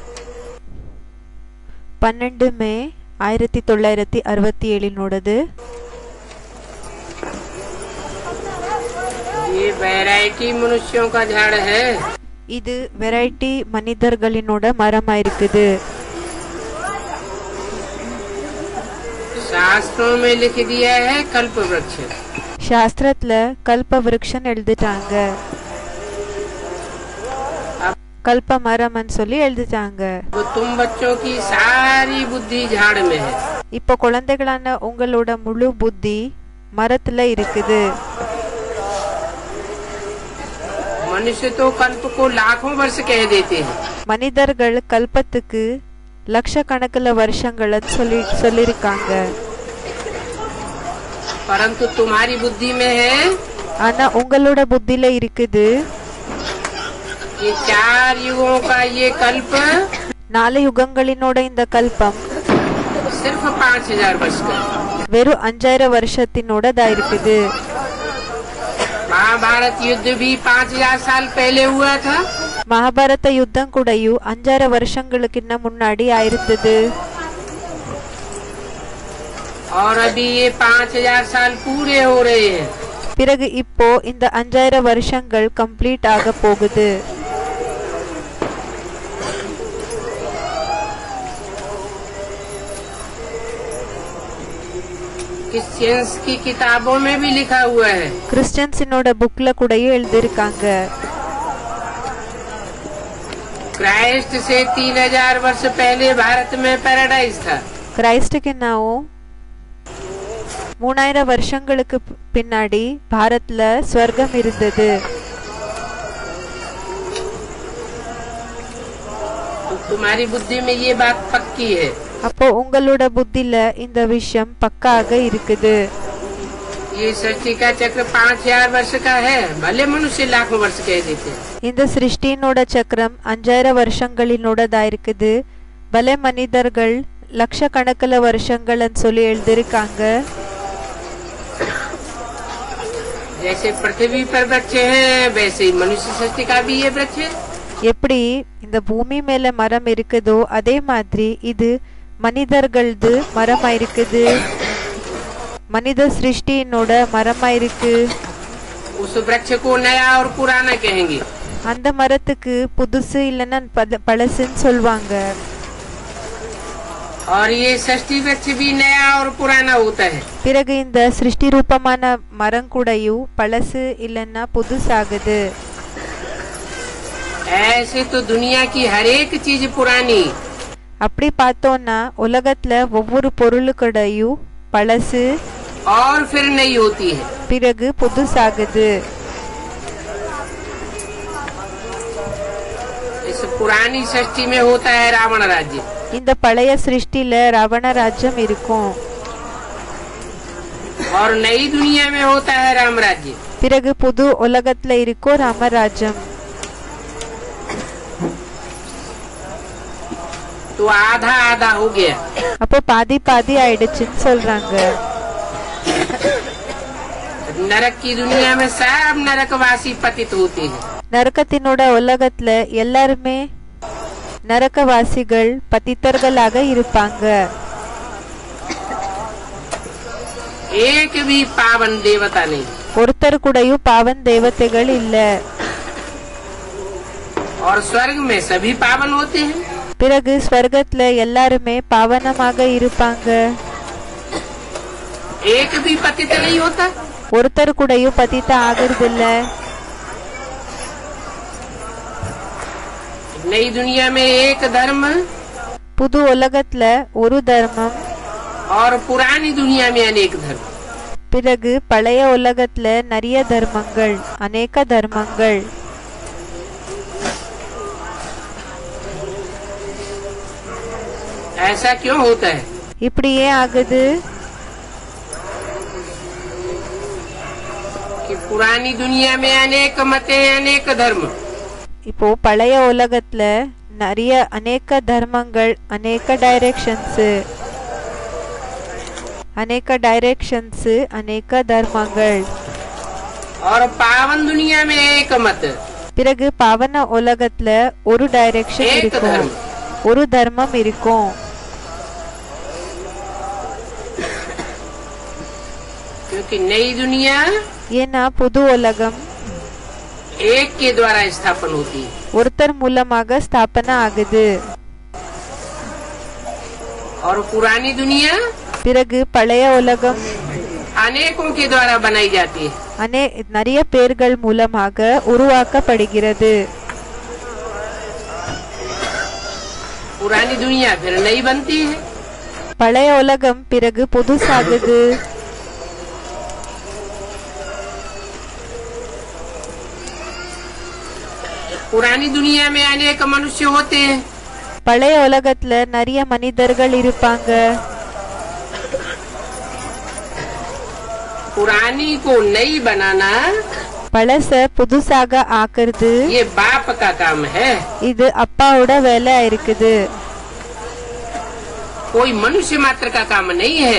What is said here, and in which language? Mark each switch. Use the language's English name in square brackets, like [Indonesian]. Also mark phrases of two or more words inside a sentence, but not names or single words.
[Tamil] 12 மே 1967 [Hindi] ये वैरायटी मनुष्यों का झाड़ है. [Tamil] இது வெரைட்டி மனிதர்களினோட மரமா இருக்குது. [Hindi] शास्त्रों में लिख दिया है कल्प वृक्ष. [Tamil] சாஸ்திரத்துல கல்ப விருட்சம் எழுதிட்டாங்க. கல்ப மரம்னு சொல்லி எழுதிட்டாங்க. [Hindi] वो तुम बच्चों की सारी बुद्धि झाड़ में है. [Tamil] இப்போ குழந்தைகளான உங்களோட முழு புத்தி மரத்துல இருக்குது. [Hindi] मनुष्य तो कल्प को लाखों वर्ष कह देते हैं. [Tamil] மனிதர்கள் கல்பத்துக்கு லட்சக்கணக்கில் வருஷங்களை சொல்லிருக்காங்க. [Hindi] परंतु तुम्हारी बुद्धि में है. [Tamil] ஆனா உங்களோட புத்தியில இருக்குது [Hindi] ये 4 युगों का ये कल्प [Tamil] 4 யுகங்களினோட இந்த கல்பம் [Hindi] सिर्फ 5000 वर्ष का. [Tamil] வெறும் 5000 வருஷத்தினோடதா இருக்குது. [Hindi] महाभारत युद्ध भी 5000 साल पहले हुआ था. [Tamil] மகாபாரத யுத்தம் கூடயும் 5000 வருஷங்களுக்கு முன்னாடி ஆயிருந்தது. [Hindi] और अभी ये 5000 साल पूरे हो रहे हैं. [Tamil] பிறகு இப்போ இந்த 5000 வருஷங்கள் கம்ப்ளீட் ஆக போகுது. [Hindi] क्रिश्चियंस की किताबों में भी लिखा हुआ है. [Tamil] கிறிஸ்டியன்ஸினோட புக்ல கூடயும் எழுதிருக்காங்க. [Hindi] क्राइस्ट से 3000 वर्ष पहले भारत में पैराडाइज था. [Tamil] கிரைஸ்டுக்கு நாவும் 3000 வருஷங்களுக்கு பின்னாடி பாரத்ல ஸ்வர்க்கம் இருந்தது. [Hindi] तो तुम्हारी बुद्धि में ये बात पक्की है. [Tamil] அப்போ உங்களோட புத்தில இந்த விஷயம் பக்காக இருக்குது. [Hindi] ये सृष्टि का चक्र 5000 वर्ष का है. भले मनुष्य लाखों वर्ष कह देते हैं. [Tamil] இந்த சிருஷ்டியினோட சக்கரம் 5000 வருஷங்களினோடதா இருக்குது. பல மனிதர்கள் லட்சக்கணக்கில் வருஷங்கள்னு சொல்லி எழுதிருக்காங்க. [Hindi] जैसे पृथ्वी पर वृक्ष है वैसे ही मनुष्य सृष्टि का भी ये वृक्ष है. [Tamil] எப்படி இந்த பூமி மேல மரம் இருக்குதோ அதே மாதிரி இது மனிதர்களது மரமா இருக்குது. மனித சிருஷ்டியினோட மரமா இருக்கு. [Hindi] उस वृक्ष को नया और पुराना कहेंगे. [Tamil] அந்த மரத்துக்கு புதுசு இல்லைன்னா பழசுன்னு சொல்லுவாங்க. [Hindi] और ये सृष्टि वृक्ष भी नया और पुराना होता है. [Tamil] பிறகு இந்த சிருஷ்டி ரூபமான மரம் கூடயும் பழசு இல்லைன்னா புதுசாகுது. [Hindi] ऐसे तो दुनिया की हर एक चीज पुरानी. [Tamil] அப்படி பார்த்தோம்னா உலகத்துல ஒவ்வொரு பொருளுக்கூடையும் பழசு [Hindi] और फिर नई होती है. [Tamil] பிறகு புதுசாகுது. [Hindi] इस पुरानी सृष्टि में होता है रावण राज्य. [Tamil] இந்த பழைய சிருஷ்டில ராவண ராஜ்யம் இருக்கும். [Hindi] और नई दुनिया में होता है राम राज्य. [Tamil] பிறகு புது உலகத்துல இருக்கும் ராமராஜ்யம். [Hindi] तो आधा आधा हो गया. [Tamil] அப்போ பாதி பாதி ஆயிடுச்சுன்னு சொல்றாங்க. [Hindi] नरक की दुनिया में सब नरकवासी पतित होते हैं. [Tamil] நரகத்தினோட உலகத்துல எல்லாருமே நரகவாசிகள் பதித்தர்களாக இருப்பாங்க. [Hindi] एक भी पावन देवता नहीं. [Tamil] ஒருத்தர் கூடயும் பாவன் தேவதைகள் இல்ல. [Hindi] और स्वर्ग में सभी पावन होते हैं. [Tamil] பிறகு ஸ்வர்கத்துல எல்லாருமே பாவனமாக இருப்பாங்க. [Hindi] एक भी पतित नहीं होता. [Tamil] ஒருத்தர் கூடயும் பதித்த ஆகிறது இல்ல. [Hindi] नई दुनिया में एक धर्म [Tamil] புது உலகத்துல ஒரு தர்மம், [Hindi] और पुरानी दुनिया में अनेक धर्म। [Tamil] பிறகு பழைய உலகத்துல நிறைய தர்மங்கள், அநேக தர்மங்கள். [Hindi] ऐसा क्यों होता है? [Tamil] இப்படி ஏன் ஆகுது? [Hindi] कि पुरानी दुनिया में अनेक मते, अनेक धर्म। [Tamil] இப்போ பழைய உலகத்துல நிறைய அநேக தர்மங்கள், அநேக டைரக்ஷன்ஸ், அநேக தர்மங்கள். [Hindi] और पावन दुनिया में एक मत, [Tamil] பிறகு பாவன உலகத்துல ஒரு டைரக்ஷன் [Hindi] एक [Tamil] இருக்கும், [Hindi] धर्म। [Tamil] ஒரு தர்மம் இருக்கும். [Hindi] क्योंकि नई दुनिया [Tamil] ஏன்னா புது உலகம் [Hindi] एक के द्वारा स्थापन होती है, [Tamil] ஒருத்தர் மூலமாக ஸ்தாபனை ஆகுது. [Hindi] और पुरानी दुनिया [Tamil] பிறகு பழைய உலகம் [Hindi] अनेकों के द्वारा बनाई जाती है। [Tamil] நிறைய பேர்கள் மூலமாக உருவாக்கப்படுகிறது. [Hindi] पुरानी दुनिया फिर नई बनती है, [Tamil] பழைய உலகம் பிறகு புதுசாகுது. [Hindi] पुरानी दुनिया में अनेक मनुष्य होते हैं, [Tamil] பழைய உலகத்துல நிறைய மனிதர்கள் இருப்பாங்க. [Hindi] पुरानी को नई बनाना [Tamil] பழச புதுசாக ஆக்குறது [Hindi] ये बाप का काम है, [Tamil] இது அப்பாவோட வேலை இருக்குது. [Hindi] कोई मनुष्य मात्र का काम नहीं है।